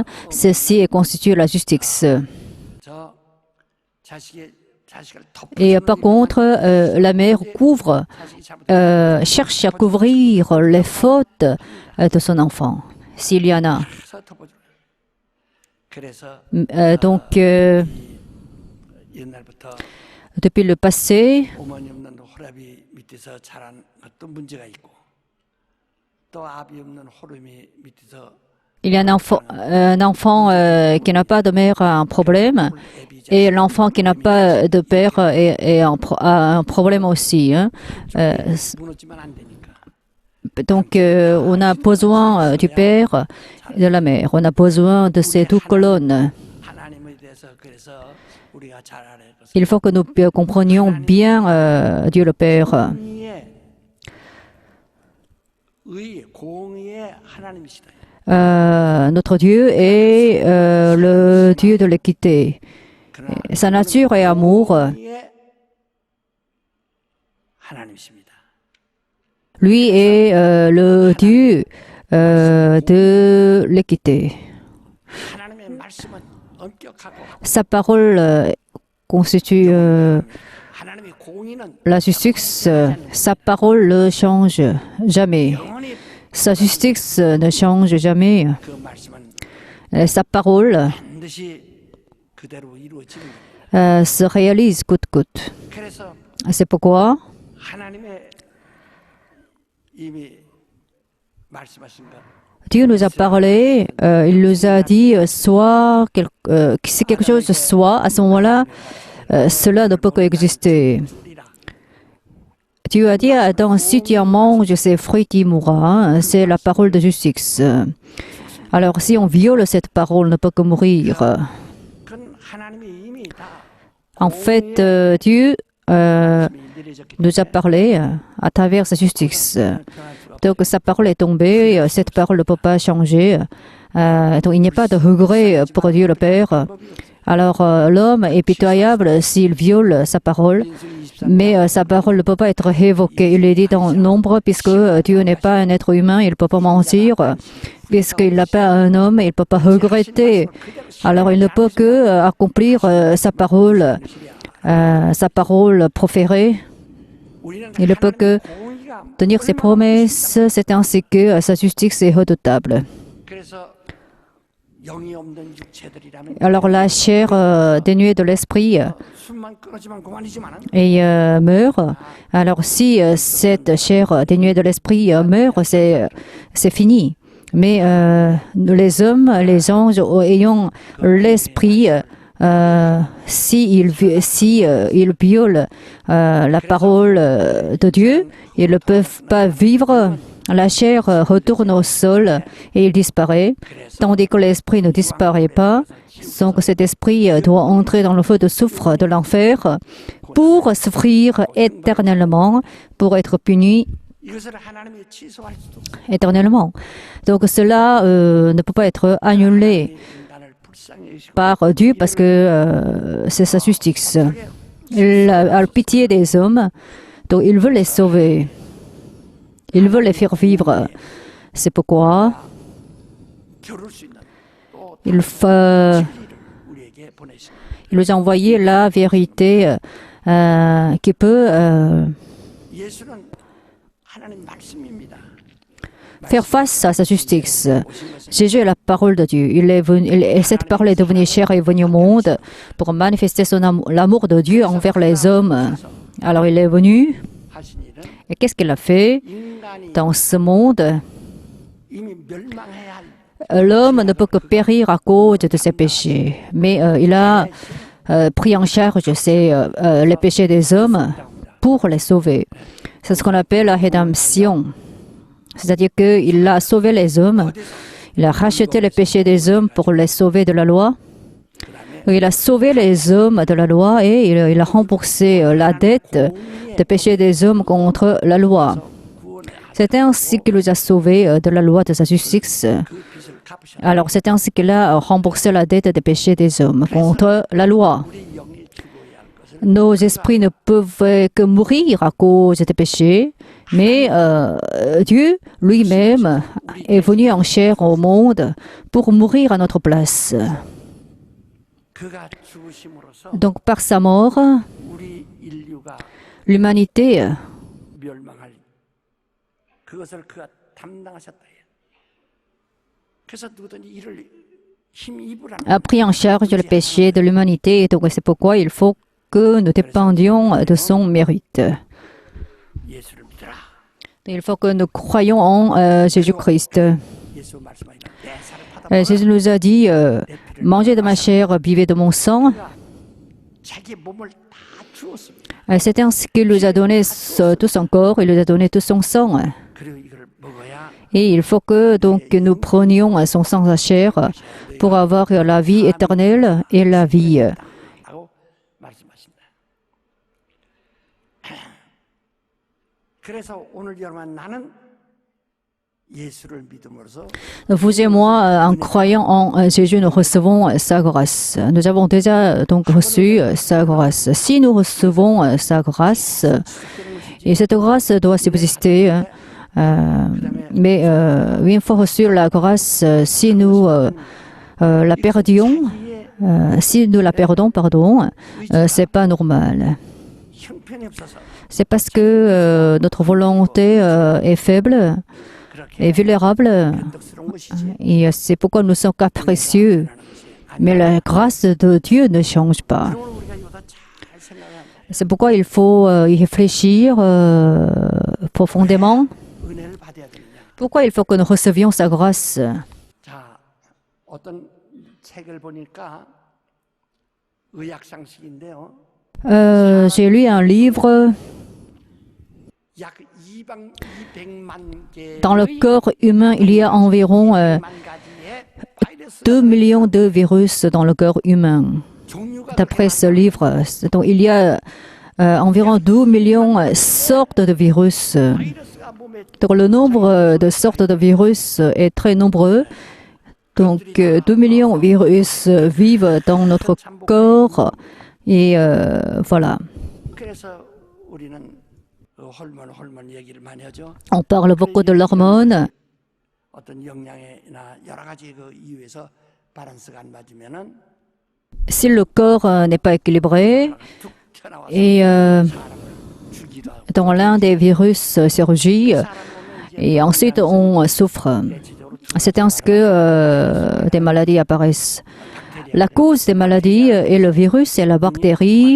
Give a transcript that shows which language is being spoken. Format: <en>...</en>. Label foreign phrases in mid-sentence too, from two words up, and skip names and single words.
<fr>Ceci constitue la justice. Et par contre, la mère cherche à couvrir les fautes de son enfant, s'il y en a.</fr> <ko>그래서</ko> <fr>Donc,</fr> <ko>옛날부터</ko> <fr>depuis le passé,</fr> <ko>어머니 없는 호랍이 밑에서 자란 것도 문제가 있고 또 아비 없는 호름이 밑에서</ko> <fr>il y a un enfant qui n'a pas de mère a un problème, et l'enfant qui n'a pas de père a un problème aussi. Hein.</fr> <ko>무너지면 안 되니까</ko> <fr>Donc, on a besoin du père et de la mère. On a besoin de ces deux colonnes.</fr> <ko>하나님에 대해서 그래서 우리가 잘 알아야 것은</ko> <fr>Il faut que nous comprenions bien Dieu le Père.</fr> <ko>공의의 공의의 하나님이시다.</ko> <fr>Notre Dieu est le Dieu de l'équité. Sa nature est amour.</fr> <ko>공의의 하나님이십니다.</ko> <fr>Lui est le Dieu de l'équité.</fr> <ko>하나님의 말씀은 엄격하고</ko> <fr>Sa parole constitue</fr> <ko>하나님의 공의는</ko> <fr>la justice. Sa parole ne change jamais.</fr> <ko>영원히</ko> <fr>Sa justice ne change jamais.</fr> <ko>그 말씀은</ko> <fr>Sa parole</fr> <ko>반드시 그대로 이루어지는 겁니다.</ko> <fr>se réalise coûte que coûte.</fr> <ko>그래서</ko> <fr>C'est pourquoi</fr> <ko>하나님의 이미 말씀하신 것</ko> <fr>Dieu nous a parlé, il nous a dit si quelque chose soit, à ce moment-là, cela ne peut qu'exister.</fr> <ko>우리라</ko> <fr>Dieu a dit à Adam, si tu en manges ces fruits, tu mourras. C'est la parole de justice. Alors, si on viole cette parole, on ne peut que mourir.</fr> <ko>그건 하나님이 이미 다</ko> <fr>En fait, Dieu nous a parlé à travers sa justice. Donc, sa parole est tombée, cette parole ne peut pas changer. Donc, il n'y a pas de regret pour Dieu le Père. Alors, l'homme est pitoyable s'il viole sa parole, mais sa parole ne peut pas être révoquée. Il est dit dans Nombre, puisque Dieu n'est pas un être humain, il ne peut pas mentir. Puisqu'il n'a pas un homme, il ne peut pas regretter. Alors, il ne peut que accomplir sa parole proférée. Il ne peut que tenir ses promesses. C'est ainsi que sa justice est redoutable.</fr> <ko>그래서 영이 없는 육체들이라면</ko> <fr>Alors la chair dénuée de l'esprit</fr> <ko>숨만 끊어지면 그만이지만은</ko> <fr>et meurt. Alors si cette chair dénuée de l'esprit meurt, c'est fini. Mais les hommes, les anges ayant l'esprit, si ils violent la parole de Dieu, ils ne peuvent pas vivre. La chair retourne au sol et il disparaît, tandis que l'esprit ne disparaît pas. Donc cet esprit doit entrer dans le feu de soufre de l'enfer pour souffrir éternellement, pour être puni</fr> <ko>이것을 하나님이 취소할 수도</ko> <fr>éternellement. Donc cela ne peut pas être annulé</fr> <ko>인간을 불쌍히 여기시고</ko> <fr>par Dieu parce que c'est sa justice. Il a pitié des hommes, donc il veut les sauver. Il veut les faire vivre. C'est pourquoi</fr> <ko>겨룰 수 있는 또</ko> <fr>il</fr> <ko>진리를 우리에게 보내신</ko> <fr>nous a envoyé la vérité qui peut</fr> <ko>예수는 하나님 말씀입니다.</ko> <fr>faire face à sa justice. Jésus est la parole de Dieu. Et cette parole est devenue chair et est venue au monde pour manifester l'amour de Dieu envers les hommes. Alors il est venu,</fr> <ko>하신 일은</ko> <fr>et qu'est-ce qu'il a fait</fr> <ko>인간이</ko> <fr>dans ce monde?</fr> <ko>이미 멸망해야 할</ko> <fr>L'homme ne peut que périr à cause de ses péchés, mais il a pris en charge les péchés des hommes pour les sauver. C'est ce qu'on appelle la rédemption. C'est-à-dire qu'il a sauvé les hommes, il a racheté les péchés des hommes pour les sauver de la loi. Il a sauvé les hommes de la loi et il a remboursé la dette des péchés des hommes contre la loi. C'est ainsi qu'il nous a sauvés de la loi de sa justice.</fr> <ko>그 빚을 갚으셨다.</ko> <fr>Alors c'est ainsi qu'il a remboursé la dette des péchés des hommes contre la loi.</fr> <ko>우리 영이 죽어야 할 것을</ko> <fr>Nos esprits ne peuvent que mourir à cause des péchés, mais Dieu lui-même est venu en chair au monde pour mourir à notre place.</fr> <ko>그가 죽으심으로써</ko> <fr>Donc par sa mort,</fr> <ko>우리 인류가</ko> <fr>l'humanité</fr> <ko>멸망할 그것을 그가 담당하셨다. 그래서 누구든지 이를 힘입으라는</ko> <fr>a pris en charge le péché de l'humanité. Et donc c'est pourquoi il faut que nous dépendions de son mérite.</fr> <ko>예수를 믿어라.</ko> <fr>Il faut que nous croyions en Jésus-Christ.</fr> <ko>예수 말씀하시는 내 살을 받아</ko> <fr>Jésus nous a dit, mangez de ma chair, buvez de mon sang.</fr> <ko>자기 몸을 다 주었습니다.</ko> <fr>C'est ainsi qu'il nous a donné tout son corps, il nous a donné tout son sang.</fr> <ko>그리고 이걸 먹어야</ko> <fr>Et il faut que donc nous prenions son sang, sa chair, pour avoir la vie éternelle et la vie.</fr> <ko>라고 말씀하십니다. 그래서 오늘 여러분 나는 예수를 믿음으로써</ko> <fr>Vous et moi, en croyant en Jésus, nous recevons sa grâce. Nous avons déjà donc reçu sa grâce. Si nous recevons sa grâce, et cette grâce doit subsister, mais une fois reçue la grâce, si nous la perdions, si nous la perdons, pardon, c'est pas normal.</fr> <ko>형편이 없어서</ko> <fr>C'est parce que notre volonté est faible et vulnérable,</fr> <ko>변덕스러운 것이지.</ko> <fr>et c'est pourquoi nous sommes capricieux. Mais la grâce de Dieu ne change pas.</fr> <ko>오늘 우리가 이거다 잘 생각하면</ko> <fr>C'est pourquoi il faut y réfléchir profondément.</fr> <ko>은혜를 받아야 되느냐.</ko> <fr>Pourquoi il faut que nous recevions sa grâce?</fr> <ko>자, 어떤 책을 보니까 의학 상식인데요.</ko> <fr>J'ai lu un livre.</fr> <ko>약 200만 개</ko> <fr>Dans le corps humain, il y a environ</fr> <ko>1만 가지의 바이러스</ko> <fr>2 millions de virus dans le corps humain.</fr> <ko>종류가</ko> <fr>D'après ce livre, donc, il y a environ 12 millions de sortes de virus.</fr> <ko>바이러스가 몸에</ko> <fr>Donc, le nombre de sortes de virus est très nombreux. Donc, 2 millions de virus vivent dans notre corps. Et voilà.</fr> <ko>그래서 우리는 호르몬 얘기를 많이 하죠.</ko> <fr>On parle beaucoup de l'hormone.</fr> <ko>어떤 영양이나 여러 가지 그 이유에서 밸런스가 안 맞으면은</ko> <fr>Si le corps n'est pas équilibré</fr> <ko>툭 튀어나와서</ko> <fr>et</fr> <ko>사람을 죽이도 하고</ko> <fr>dans l'un des virus surgit</fr> <ko>사람 몸에 이제</ko> <fr>et ensuite on souffre.</fr> <ko>대체적으로</ko> <fr>C'est ainsi que des maladies apparaissent. La cause des maladies est le virus et la bactérie.</fr>